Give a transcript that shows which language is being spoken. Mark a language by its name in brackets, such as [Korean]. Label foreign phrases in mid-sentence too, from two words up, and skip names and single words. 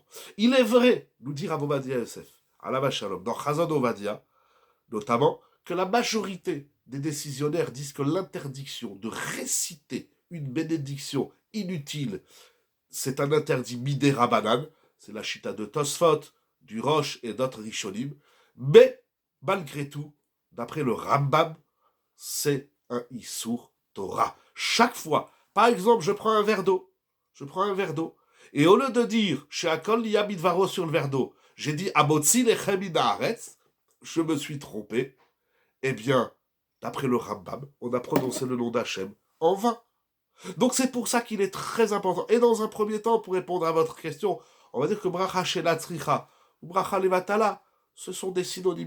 [French] Il est vrai, nous dit Rav Ovadia Yosef, [Hebrew] עליו השלום, [French] dans Chazon Ovadia, notamment, que la majorité des décisionnaires disent que l'interdiction de réciter une bénédiction inutile, c'est un interdit [Hebrew] מדרבנן, [French] c'est la chita de Tosfot, du Roche et d'autres Rishonim, mais malgré tout, d'après le Rambam, c'est un [Hebrew] איסור תורה. [French] Chaque fois, par exemple, je prends un verre d'eau, et au lieu de dire [Hebrew] שהכל נהיה בדברו [French] sur le verre d'eau, j'ai dit [Hebrew] המוציא לחם מן הארץ, [French] je me suis trompé. Eh bien, d'après le Rambam, on a prononcé le nom d'Hachem en vain. Donc c'est pour ça qu'il est très important. Et dans un premier temps, pour répondre à votre question, on va dire que [Hebrew] ברכה שאינה צריכה [French] ou [Hebrew] ברכה לבטלה, [French] ce sont des synonymes.